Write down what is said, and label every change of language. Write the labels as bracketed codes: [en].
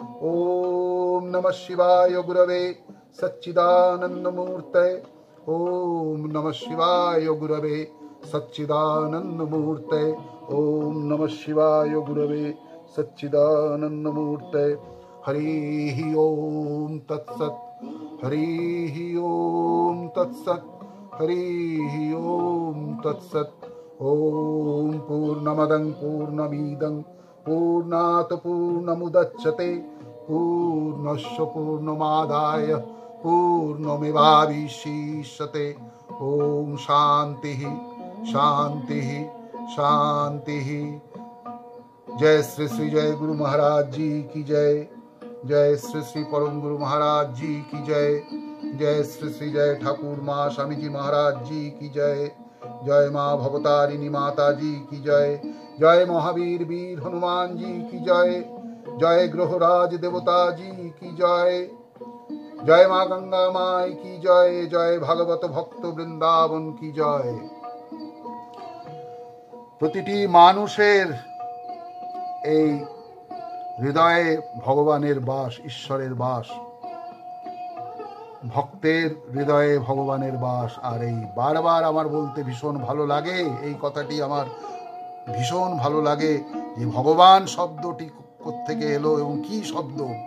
[sa] ओम नमः शिवाय गुरवे सच्चिदानन्दमूर्तये। ओम नमः शिवाय गुरवे सच्चिदानन्दमूर्तये। ओम नमः शिवाय गुरवे सच्चिदानन्दमूर्तये। हरिः ओम तत्सत्, हरिः ओम तत्सत्, हरिः ओम तत्सत्। ओम पूर्णमदं पूर्णमिदं पूर्णात् पूर्णमुदच्यते पूर्णस्य पूर्णमादाय पूर्णमेवावशिष्यते। ओम शांतिः शांतिः शांतिः। [hi] जय श्री श्री जय गुरु महाराज जी की जय। जय श्री श्री परम गुरु महाराज जी की जय। जय श्री श्री जय ठाकुर माँ स्वामी जी महाराज जी की जय। जय माँ भवतारिणी माता जी की जय। जय महावीर वीर हनुमान जी की जय। जय ग्रहराज देवता जी की जय। जय माँ गंगा माई की जय। जय भागवत भक्त वृंदावन की जय। [bn] প্রতিটি মানুষের এই হৃদয়ে ভগবানের বাস, ঈশ্বরের বাস, ভক্তের হৃদয়ে ভগবানের বাস। আর এই বারবার আমার বলতে ভীষণ ভালো লাগে, এই কথাটি আমার ভীষণ ভালো লাগে যে ভগবান শব্দটি কোত্থেকে এলো এবং কি শব্দ।